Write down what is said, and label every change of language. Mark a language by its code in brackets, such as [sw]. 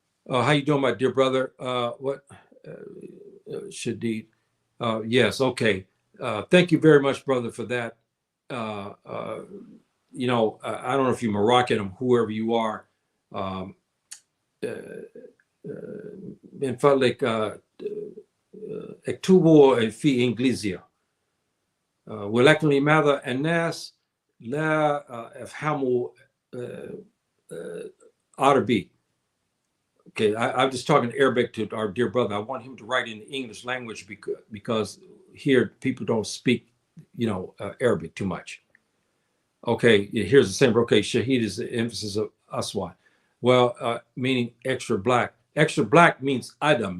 [en] How you doing, my dear brother? Shadid? Yes, okay. Thank you very much, brother, for that. I don't know if you're Moroccan or whoever you are. [ar] من فضلك اكتبوا في إنجليزية ولكن لماذا الناس لا يفهموا عربي. [en] Okay, I'm just talking Arabic to our dear brother. I want him to write in the English language because here people don't speak Arabic too much. Okay, here's the same. Okay, Shahid is the emphasis of Aswad. Well, meaning extra black. Extra black means Adam.